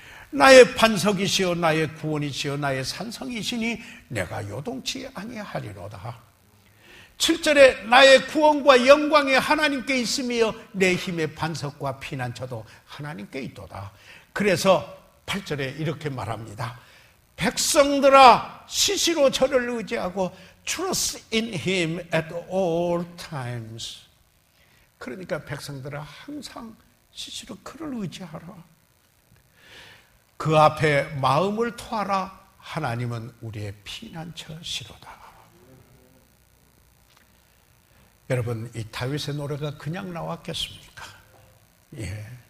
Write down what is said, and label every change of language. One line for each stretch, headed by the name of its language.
Korean: 나의 반석이시여 나의 구원이시여 나의 산성이시니 내가 요동치 아니하리로다. 7절에 나의 구원과 영광이 하나님께 있으며 내 힘의 반석과 피난처도 하나님께 있도다. 그래서 8절에 이렇게 말합니다. 백성들아 시시로 저를 의지하고
English: trust in him at all times.
Korean: 그러니까 백성들아 항상 시시로 그를 의지하라. 그 앞에 마음을 토하라. 하나님은 우리의 피난처시로다. 여러분, 이 다윗의 노래가 그냥 나왔겠습니까? 예.